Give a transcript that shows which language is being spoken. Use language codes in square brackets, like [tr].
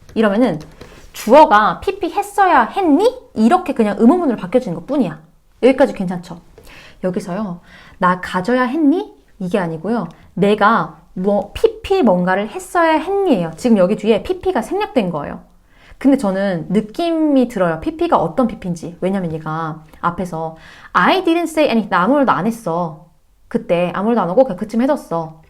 [ko] 이러면은 주어가 pp 했어야 했니? 이렇게 그냥 의문문으로 바뀌어지는 것 뿐이야. 여기까지 괜찮죠? 여기서요. 나 가져야 했니? 이게 아니고요. 내가 pp 뭔가를 했어야 했니예요. 지금 여기 뒤에 pp가 생략된 거예요. 근데 저는 느낌이 들어요. pp가 어떤 pp인지. 왜냐면 얘가 앞에서 [en] I didn't say anything. [ko] 나 아무 말도 안 했어. 그때 아무 말도 안 하고 그냥 그쯤 해뒀어.